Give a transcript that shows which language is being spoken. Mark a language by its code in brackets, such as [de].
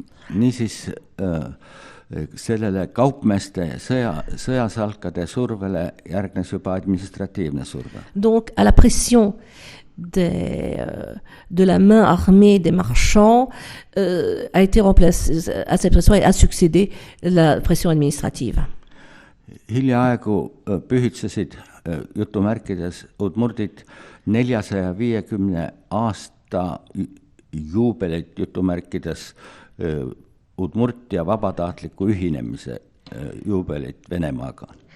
[et] Niisiis sellele kaupmeeste sõjasalkade survele järgnes juba administratiivne surve. [fr] Donc à la pression de la main armée des marchands a été remplacée, à cette pression a succédé la pression administrative. [et] Hiljaaegu pühitsesid jutumärkides udmurdid 450 aasta juubelit jutumärkides udmurt ja vabatahtliku ühinemise juubelit Venemaaga.